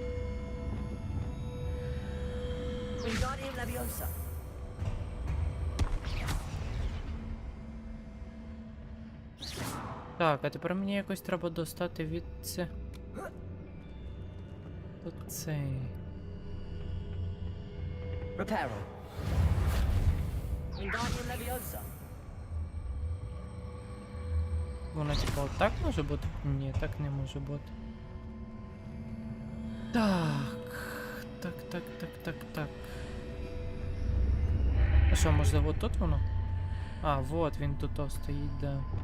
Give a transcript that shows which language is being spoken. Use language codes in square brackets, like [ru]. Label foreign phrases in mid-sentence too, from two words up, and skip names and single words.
[la] Wingardium Leviosa. [uk] Так, а тепер мені якось треба достати від це. Оцей. [la] Reparo. Wingardium Leviosa. [uk] Воно типа отак може бути? Ні, так не може бути. Так. Так. А що, можливо, тут воно? А, вот він тут стоїть, да.